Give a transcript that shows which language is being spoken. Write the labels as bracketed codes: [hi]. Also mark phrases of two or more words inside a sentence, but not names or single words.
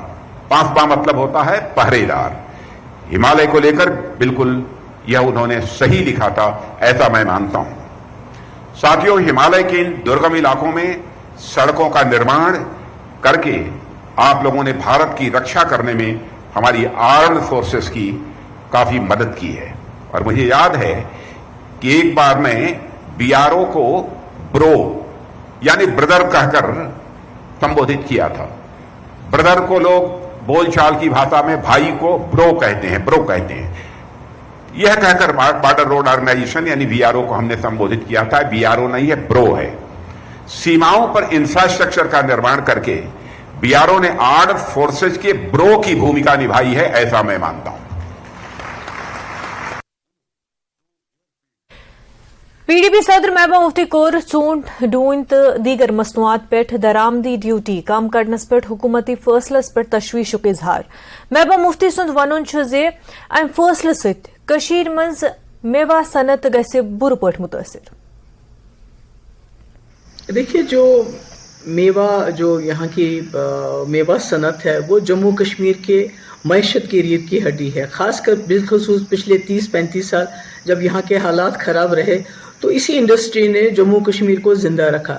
[hi] पांचवां मतलब होता है पहरेदार। हिमालय को लेकर बिल्कुल यह उन्होंने सही लिखा था, ऐसा मैं मानता हूं. साथियों, हिमालय के इन दुर्गम इलाकों में सड़कों का निर्माण कर के आप लोगों ने भारत की रक्षा करने में हमारी [en] armed forces [hi] की काफी मदद की है, और मुझे याद है कि एक बार मैं बीआरओ को ब्रो यानी ब्रदर कहकर संबोधित किया था। ब्रदर को लोग बोलचाल की भाषा में भाई को ब्रो कहते हैं। यह कहकर बॉर्डर रोड ऑर्गेनाइजेशन यानी बीआरओ को हमने संबोधित किया था। बीआरओ नहीं है, ब्रो है। सीमाओं पर इंफ्रास्ट्रक्चर का निर्माण करके बीआरओ ने [en] armed forces [hi] के ब्रो की भूमिका निभाई है, ऐसा मैं मानता हूं। [ks] PDP सदर महबूबा मुफ्ती कोर चूंट डून तो दीगर मसनूआत पेठ दरामदी ड्यूटी कम करनस पेठ हुकूमती फैसलस पेठ तशवीशुक इजहार। महबूबा मुफ्ती सुंद वनुन छ जे अमि फैसले सत कशीर मंज मेवा सनत गसे बुर पठ मुतासिर। [hi] देखिए, जो मेवा जो यहाँ की मेवा सनत है वो जम्मू कश्मीर के मैशत की रीढ़ की हड्डी है। खासकर बिलखसूस पिछले 30-35 साल जब यहाँ के हालात खराब रहे तो इसी इंडस्ट्री ने जम्मू कश्मीर को जिंदा रखा।